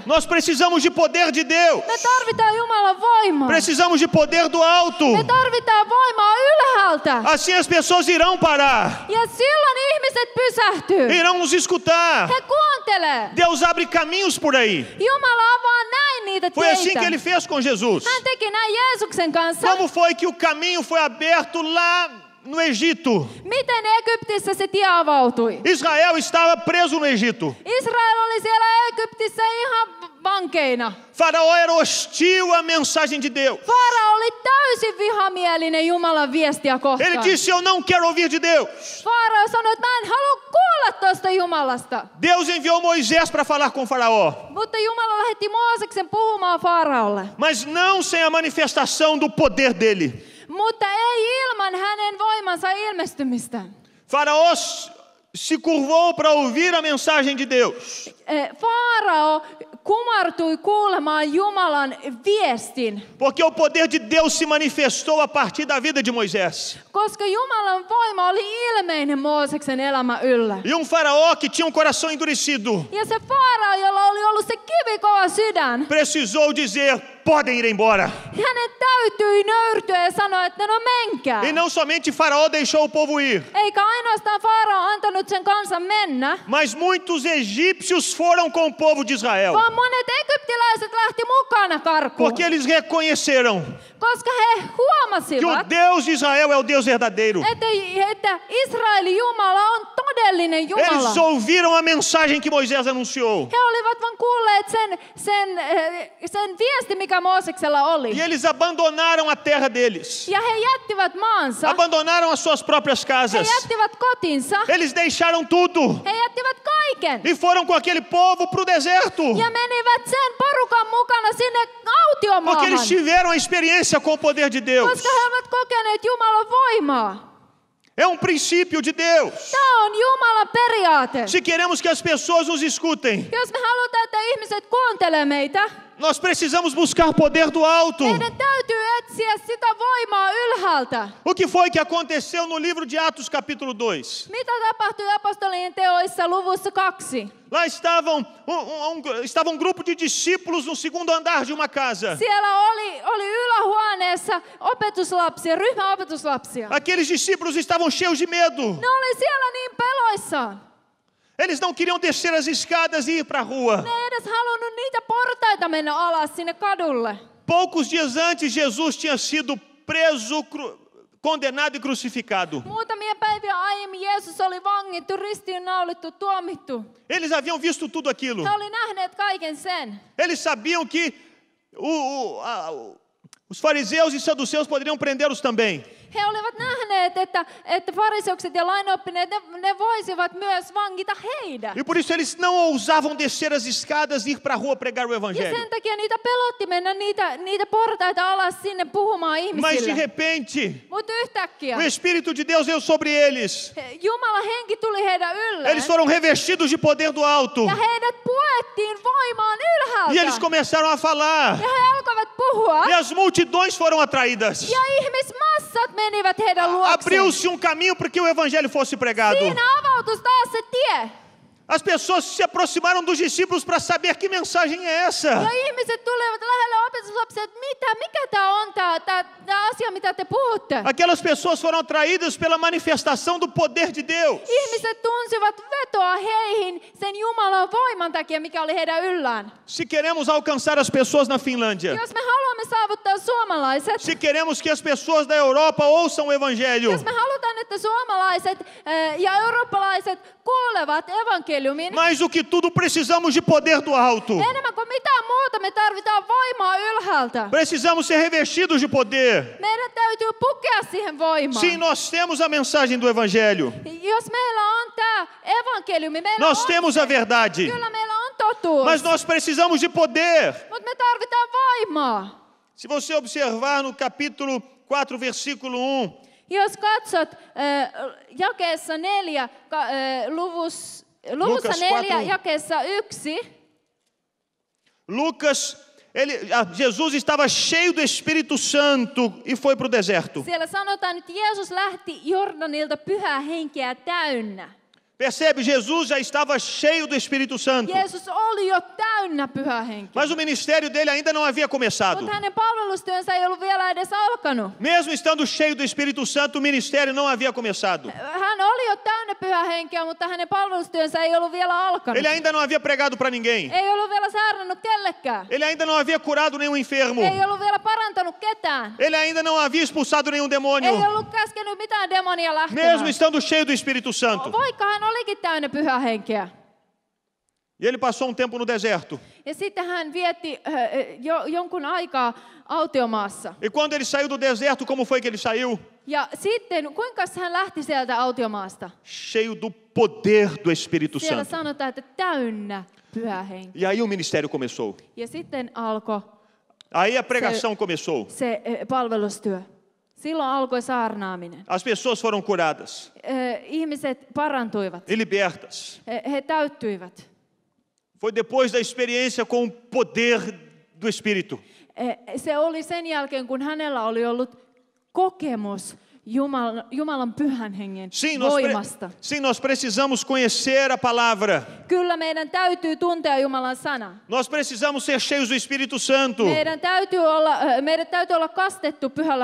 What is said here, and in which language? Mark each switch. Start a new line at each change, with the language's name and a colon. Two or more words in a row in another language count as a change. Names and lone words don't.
Portuguese: Nós precisamos de poder de Deus.
Finnish: Me tarvitaan Jumalan voimaa.
Portuguese: Precisamos de poder do alto.
Finnish: Me tarvitaan voimaa ylhäältä.
Portuguese: Assim as pessoas irão parar,
Finnish: Ja silloin ihmiset pysähtyy.
Portuguese: irão nos escutar.
Finnish: He kuuntelee.
Portuguese: Deus abre caminhos por aí.
Finnish: Jumala avaa näin niitä
Portuguese: Foi assim
Finnish: teitä.
Portuguese: que ele fez com Jesus.
Finnish: Hän teki näin Jeesuksen kanssa.
Portuguese: Como foi que o caminho foi aberto lá no Egito?
Finnish: Miten Egyptissä se tie avautui?
Portuguese: Israel estava preso no Egito.
Finnish: Israel oli siellä Egyptissä ihan vankeina.
Portuguese: Faraó era hostil à mensagem de Deus.
Finnish: Farao oli täysin vihamielinen Jumalan viestiä kohtaan.
Portuguese: Ele disse: eu não quero ouvir de Deus.
Finnish: Farao sanoi, että mä en halua kuulla tuosta Jumalasta.
Portuguese: Deus enviou Moisés para falar com Faraó,
Finnish: Mutta Jumala lähetti Mooseksen puhumaan Faraolle.
Portuguese: mas não sem a manifestação do poder dele.
Finnish: Mutta ei ilman hänen voimansa ilmestymistä.
Portuguese: Faraó se curvou para ouvir a mensagem de Deus.
Finnish: Farao kumartui kuulemaan Jumalan viestin.
Portuguese: Porque o poder de Deus se manifestou a partir da vida de Moisés.
Finnish: Koska Jumalan voima oli ilmeinen Mooseksen elämä yllä.
Portuguese: E Faraó que tinha um coração endurecido
Finnish: Ja se Farao, jolla oli ollut se kivikova sydän,
Portuguese: precisou dizer: podem ir embora.
Finnish: hänen täytyi nöyrtyä ja sanoa, että no menkää.
Portuguese: E não somente Faraó deixou o povo ir,
Finnish: Eikä ainoastaan Farao antanut sen kansan mennä,
Portuguese: mas muitos egípcios foram com o povo de Israel.
Finnish: vaan monet egyptiläiset lähti mukana karkuun.
Portuguese: Porque eles reconheceram
Finnish: Koska he
Portuguese: que o
Finnish: huomasivat,
Portuguese: Deus de Israel é o Deus verdadeiro.
Finnish: että Israelin Jumala on todellinen Jumala.
Portuguese: Eles ouviram a mensagem que Moisés anunciou.
Finnish: He olivat vain kuulleet sen viesti, mikä Mooseksella oli.
Portuguese: E eles abandonaram a terra deles.
Finnish: Ja he jättivät maansa.
Portuguese: Abandonaram as suas próprias
Finnish: He
Portuguese: casas.
Finnish: jättivät kotinsa.
Portuguese: Eles deixaram tudo
Finnish: He jättivät kaiken.
Portuguese: e foram com aquele povo para o deserto.
Finnish: Ja menivät sen porukan mukana sinne
Portuguese: Porque
Finnish: autiomaahan.
Portuguese: eles tiveram a experiência com o poder de Deus.
Finnish: Koska he ovat kokeneet Jumalan voimaa.
Portuguese: É um princípio de Deus.
Finnish: Tämä on Jumalan periaate.
Portuguese: Se queremos que as pessoas nos escutem,
Finnish: Jos me halutaan, että ihmiset kuuntelee meitä,
Portuguese: nós precisamos buscar poder do alto.
Finnish: meidän täytyy etsiä sitä voimaa ylhäältä.
Portuguese: O que foi que aconteceu no livro de Atos, capítulo 2?
Finnish: Mitä tapahtui apostolien teoissa luvussa 2?
Portuguese: Lá estava um grupo de discípulos no segundo andar de uma casa.
Finnish: Siellä oli ylähuoneessa opetuslapsia, ryhmä opetuslapsia.
Portuguese: Aqueles discípulos estavam cheios de medo.
Finnish: Ne oli siellä niin peloissaan.
Portuguese: Eles não queriam descer as escadas e ir para a rua.
Finnish: Ne ei edes halunnut niitä portaita mennä alas sinne kadulle.
Portuguese: Poucos dias antes, Jesus tinha sido preso, condenado e crucificado.
Finnish: Muutamia päiviä aiemmin Jeesus oli vangittu, ristiinnaulittu, tuomittu.
Portuguese: Eles haviam visto tudo aquilo.
Finnish: He oli nähneet kaiken sen.
Portuguese: Eles sabiam que os fariseus e saduceus poderiam prendê-los também.
Finnish: He olivat nähneet, että fariseukset ja lainoppineet, ne voisivat myös vangita heidät.
Portuguese: E por isso eles não ousavam descer as escadas e ir para a rua pregar o
Finnish: Ja
Portuguese: evangelho.
Finnish: sen takia niitä pelotti mennä niitä portaita alas sinne puhumaan
Portuguese: Mas de
Finnish: ihmisille.
Portuguese: repente,
Finnish: Mutta yhtäkkiä
Portuguese: o Espírito de Deus veio sobre eles.
Finnish: Jumalan henki tuli heidän ylleen.
Portuguese: Eles foram revestidos de poder do alto.
Finnish: Ja heidät puettiin voimaan ylhäältä.
Portuguese: E eles começaram a falar.
Finnish: Ja he alkoivat puhua.
Portuguese: E as multidões foram atraídas.
Finnish: Ja ihmismassat menivät heidän luokseen.
Portuguese: Abriu-se um caminho para que o evangelho fosse pregado.
Finnish: Siinä avautui taas se tie.
Portuguese: As pessoas se aproximaram dos discípulos para saber que mensagem é essa.
Finnish: Ja ihmiset tulivat lähelle opetuslapsia, että mikä tämä on tämä asia, mitä te puhutte.
Portuguese: Aquelas pessoas foram atraídas pela manifestação do poder de Deus.
Finnish: Ihmiset tunsivat vetoa heihin sen Jumalan voiman takia, mikä oli heidän yllään.
Portuguese: Se queremos alcançar as pessoas na Finlândia,
Finnish: Jos me haluamme saavuttaa suomalaiset,
Portuguese: se queremos que as pessoas da Europa ouçam o evangelho,
Finnish: jos me halutaan, että suomalaiset ja eurooppalaiset kuulevat evankeliumin,
Portuguese: mais do que tudo precisamos de poder do alto.
Finnish: enemmän kuin mitään muuta me tarvitaan voimaa ylhäältä.
Portuguese: Precisamos ser revestidos de poder.
Finnish: Meidän täytyy pukea siihen voimaan.
Portuguese: Sim, nós temos a mensagem do evangelho.
Finnish: Jos meillä on tämä evankeliumi, meillä
Portuguese: Nós
Finnish: on
Portuguese: temos a verdade.
Finnish: kyllä meillä on totuus,
Portuguese: Mas nós precisamos de poder.
Finnish: mutta me tarvitaan voimaa.
Portuguese: Se você observar no capítulo 4, versículo 1,
Finnish: Jos katsot jakeessa 4, luvussa Lukas 4, 4. jakeessa 1,
Portuguese: Jesus estava cheio do Espírito Santo e foi para o deserto.
Finnish: siellä sanotaan, että Jeesus lähti Jordanilta pyhää henkeä täynnä.
Portuguese: Percebe? Jesus já estava cheio do Espírito Santo.
Finnish: Jeesus oli jo täynnä pyhää henkeä.
Portuguese: Mas o ministério dele ainda não havia começado.
Finnish: Mutta hänen palvelustyönsä ei ollut vielä edes alkanut.
Portuguese: Mesmo estando cheio do Espírito Santo, o ministério não havia começado.
Finnish: Hän oli jo täynnä pyhää henkeä, mutta hänen palvelustyönsä ei ollut vielä alkanut.
Portuguese: Ele ainda não havia pregado para ninguém.
Finnish: Ei ollut vielä saarnannut kellekään.
Portuguese: Ele ainda não havia curado nenhum enfermo.
Finnish: Ei ollut vielä parantanut ketään.
Portuguese: Ele ainda não havia expulsado nenhum
Finnish: Ei
Portuguese: demônio.
Finnish: ollut käskenyt mitään demonia
Portuguese: Mesmo
Finnish: lähtemään.
Portuguese: estando cheio do Espírito Santo.
Finnish: Vaikka hän olikin täynnä pyhää henkeä.
Portuguese: E ele passou um tempo no deserto.
Finnish: Ja sitten hän vietti jonkun aikaa autiomaassa.
Portuguese: E quando ele saiu do deserto, como foi que ele saiu?
Finnish: Ja sitten, kuinka hän lähti sieltä autiomaasta?
Portuguese: Cheio do poder do Espírito
Finnish: Siellä
Portuguese: Santo.
Finnish: sanotaan, että täynnä pyhä henki.
Portuguese: E aí o ministério começou.
Finnish: Ja sitten alkoi
Portuguese: Aí a pregação começou.
Finnish: se palvelustyö. Silloin alkoi saarnaaminen.
Portuguese: As pessoas foram curadas
Finnish: Ihmiset parantuivat.
Portuguese: e libertas.
Finnish: He täyttyivät.
Portuguese: Foi depois da experiência com o poder do Espírito.
Finnish: Se oli sen jälkeen, kun hänellä oli ollut kokemus Jumalan pyhän hengen voimasta.
Portuguese: Sim, nós precisamos conhecer a palavra.
Finnish: Kyllä meidän täytyy tuntea Jumalan sana.
Portuguese: Nós precisamos ser cheios do Espírito Santo.
Finnish: Meidän täytyy olla kastettu pyhällä